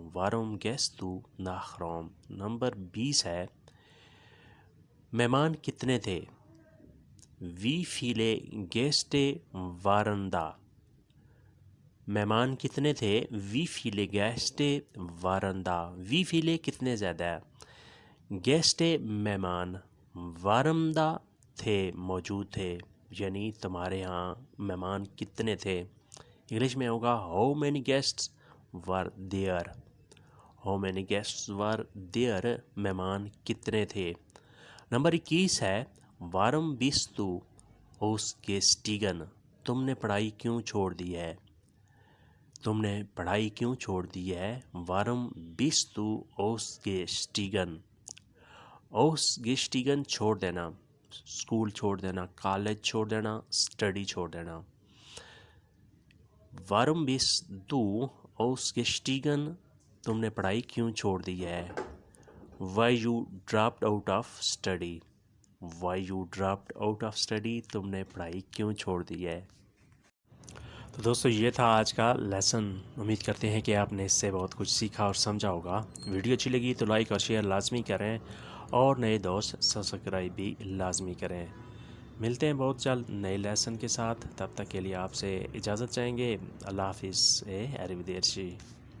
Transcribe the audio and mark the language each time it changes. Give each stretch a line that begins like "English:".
German: वारुम gehst du nach Rom?
Hindi: Number 20 है, मेहमान कितने थे?
German: Wie viele Gäste waren da?
Hindi: मेहमान कितने थे?
German: Wie viele Gäste waren da? Wie viele
Hindi: कितने ज़्यादा है? Gäste मेहमान,
German: waren da
Hindi: थे, मौजूद थे, यानी तुम्हारे यहाँ मेहमान कितने थे? इंग्लिश में होगा
English: How many guests were there? How many guests were there?
Hindi: मेहमान कितने थे? नंबर 21 है,
German: वारम bist du ausgestiegen?
Hindi: तुमने पढ़ाई क्यों छोड़ दी है? तुमने पढ़ाई क्यों छोड़ दी है?
German: वारम bist du ausgestiegen?
Hindi: ausgestiegen छोड़ देना, स्कूल छोड़ देना, कॉलेज छोड़ देना, स्टडी छोड़ देना।
German: वारम bist du ausgestiegen?
Hindi: तुमने पढ़ाई क्यों छोड़ दी है?
English: Why you dropped out of study? Why you dropped out of study?
Hindi: तुमने पढ़ाई क्यों छोड़ दी है? तो दोस्तों ये था आज का लेसन। उम्मीद करते हैं कि आपने इससे बहुत कुछ सीखा और समझा होगा। वीडियो अच्छी लगी तो लाइक और शेयर लाजमी करें और नए दोस्त सब्सक्राइब भी लाजमी करें। मिलते हैं बहुत जल्द नए लेसन के साथ, तब तक के लिए आपसे इजाज़त चाहेंगे। अल्लाह हाफिज़, अरिवदेर्ची।